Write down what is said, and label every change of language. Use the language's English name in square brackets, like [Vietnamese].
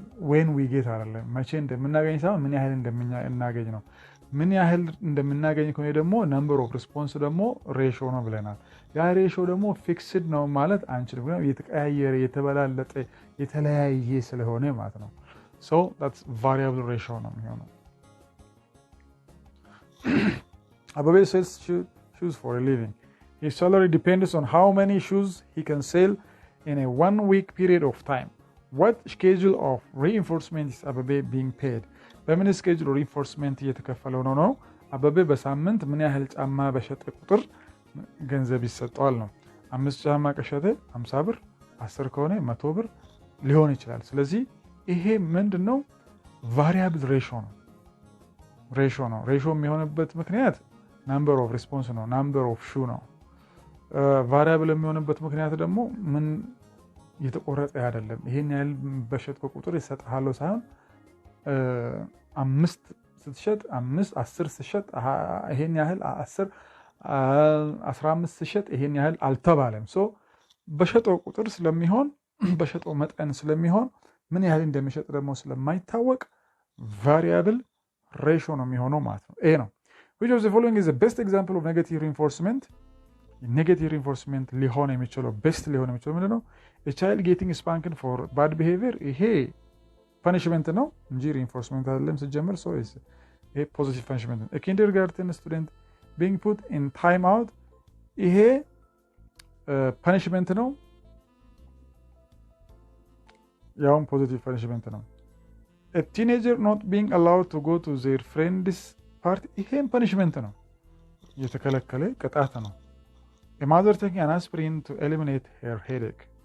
[English] when we get [Amharic] አይደለም። መቼ እንደምናገኝ ሳይሆን ምን ያህል እንደምናገኝ ነው። ምን ያህል እንደምናገኝ ከሆነ ደግሞ ነምበር ኦፍ ሪስፖንስ ደግሞ ሬሽዮ ነው ብለናል። ያ ሬሽዮ ደግሞ ፊክስድ ነው ማለት አንችልም፣ ግን የተቀያየረ የተበላለጠ የተለያየ ስለሆነ ማለት ነው። [English] so that's variable ratio [Amharic] ነው የሚሆነው። [English] Ababe sells shoes for a living. His salary depends on how many shoes he can sell in a 1 week period of time. What schedule of reinforcement is Ababe being paid? [Amharic] በምን ስኬጁል ሪኢንፎርስመንት እየተከፈለው ነው? አበበ በሳምንት ምን ያህል ጫማ በሸጠ ቁጥር ገንዘብ ይሰጠዋል ነው። 5 ጫማ ከሸጠ 50 ብር፣ 10 ከሆነ 100 ብር ሊሆን ይችላል። ስለዚህ ይሄ ምንድነው? ቫሪያብል ሬሽዮ ነው። ሬሽዮ የሚሆንበት ምክንያት ናምበር ኦፍ ሪስፖንስ ነው፣ ናምበር ኦፍ ሹ ነው። ቫሪያብል የሚሆንበት ምክንያት ደግሞ ምን የተቆረጠ አይደለም። ይሄን ያህል በሸጥከው ቁጥር ይሰጣል ሳይሆን 5 ስትሸጥ 5 10 ስትሸጥ ይሄን ያህል 10 15 ስትሸጥ ይሄን ያህል አልተባለም። ሶ በሸጠው ቁጥር ስለሚሆን በሸጠው መጠን ስለሚሆን ምን ያህል እንደሚሸጥ ደግሞ ስለማይታወቅ ቫሪያብል ሬሽዮ ነው የሚሆነው ማለት ነው። ይሄ ነው [English] which of the following is the best example of negative reinforcement? [Amharic] Negative reinforcement ሊሆን የሚችለው best ሊሆን የሚችለው ምንድነው? [English] a child getting spanked for bad behavior [Amharic] ይሄ [English] punishment [Amharic] ነው እንጂ [English] reinforcement [Amharic] አይደለም ሲጀመር። [English] so is a positive punishment. a kindergarten student being put in time out [Amharic] ይሄ [English] punishment [Amharic] ነው፣ ያውም [English] positive punishment ነው። a teenager not being allowed to go to their friend's party [Amharic] ይሄም [English] punishment [Amharic] ነው፣ የተከለከለ ቅጣት ነው። [English] a mother taking an aspirin to eliminate her headache